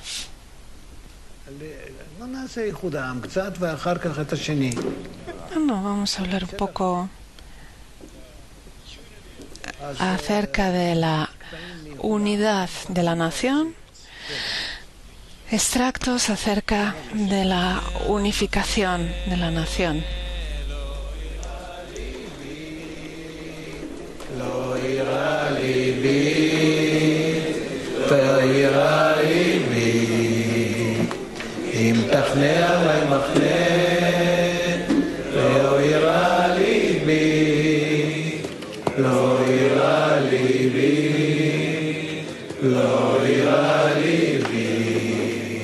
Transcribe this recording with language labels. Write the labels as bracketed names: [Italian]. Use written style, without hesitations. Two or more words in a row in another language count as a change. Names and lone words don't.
[Spanish] No, vamos a hablar un poco acerca de la unidad de la nación, extractos acerca de la unificación de la nación. [Hebrew] אם תפנה עלי מחנה, לא יירא ליבי, לא יירא ליבי, לא יירא ליבי.